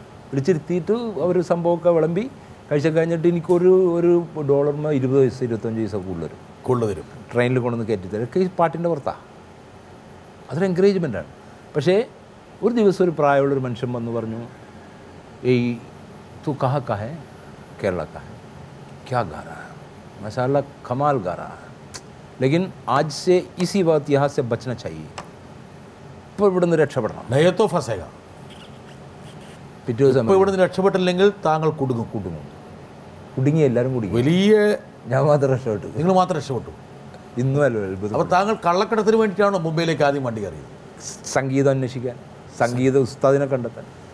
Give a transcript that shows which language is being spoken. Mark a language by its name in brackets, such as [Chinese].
[Malayalam] വിളിച്ചിരുത്തിയിട്ട് അവർ സംഭവമൊക്കെ വിളമ്പി കഴിച്ച കഴിഞ്ഞിട്ട് എനിക്കൊരു $1 20 പൈസ 25 പൈസ കൂടുതൽ തരും. ട്രെയിനിൽ കൊണ്ടുവന്ന് കയറ്റി തരും. ഒക്കെ ഈ പാട്ടിൻ്റെ പുറത്താണ്. അതൊരു എൻകറേജ്മെൻറ്റാണ്. പക്ഷേ ഒരു ദിവസം ഒരു പ്രായമുള്ളൊരു മനുഷ്യൻ വന്ന് പറഞ്ഞു, [Hindi] ഏയ് തू कहाँ का है? केरला का है. क्या गा रहा है? माशाल्लाह कमाल गा रहा है. लेकिन आज से इसी वक्त यहाँ से बचना चाहिए. [Malayalam] ഇപ്പോൾ ഇവിടെ നിന്ന് രക്ഷപ്പെടണം. [Hindi] നയത്തോ ഫസേഗ. [Malayalam] പിറ്റേ ദിവസം ഇപ്പോൾ ഇവിടെ നിന്ന് രക്ഷപ്പെട്ടില്ലെങ്കിൽ താങ്കൾ കുടുങ്ങും. കുടുങ്ങി, എല്ലാവരും കുടുങ്ങി. വലിയ ഞാൻ മാത്രം രക്ഷപ്പെട്ടു. നിങ്ങൾ മാത്രം രക്ഷപ്പെട്ടു. ഇന്നും അല്ല അത്ഭുതം. അപ്പോൾ താങ്കൾ കള്ളക്കടത്തിന് വേണ്ടിയിട്ടാണോ മുംബൈയിലേക്ക് ആദ്യം വണ്ടി കയറിയത്? സംഗീതം അന്വേഷിക്കാൻ, സംഗീത ഉസ്താദിനെ കണ്ടെത്താൻ.